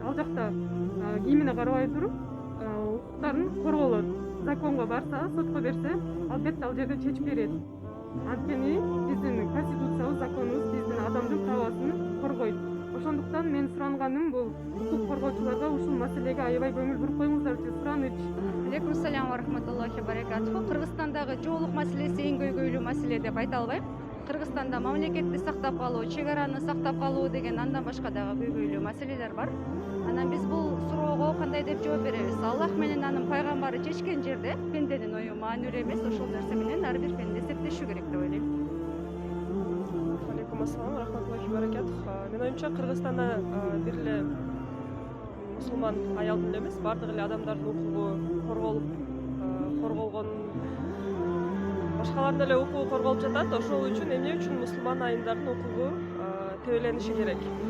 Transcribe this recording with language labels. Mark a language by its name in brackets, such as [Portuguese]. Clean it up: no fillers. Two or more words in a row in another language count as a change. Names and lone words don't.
[Kyrgyz] Ал жакта кийимине карабай туруп укуктарын корголот. Законго барса, сотко берсе, албетте ал жерде чечип берет. Анткени биздин конституциябыз, законубуз биздин адамдын правасын коргойт. Ошондуктан мен суранганым бул укук коргоочуларга ушул маселеге аябай көңүл буруп коюңуздар үчүн сураныч. [Arabic] عليكم سلام ورحمة الله بركاته. [Kyrgyz] Кыргызстандагы жоолук маселеси эң көйгөйлүү маселе деп айта албайм. Кыргызстанда мамлекетти сактап калуу, чек араны сактап калуу деген андан башка дагы көйгөйлүү маселелер бар. Анан биз бул суроого кандай деп жооп беребиз? Аллах менен анын пайгамбары чечкен жерде пенденин ою маанилүү эмес, ошол нерсе менен ар бир пенде эсептешүү керек деп ойлойм. [Arabic] عليكم السلام ورحمة الله وبركاته. [Kyrgyz] Менин оюмча Кыргызстанда бир эле мусулман аялдын эле эмес, бардык эле адамдардын укугу корголгон, башкалардын эле укугу корголуп жатат. Ошол үчүн эмне үчүн мусулман айымдардын укугу тебелениши керек?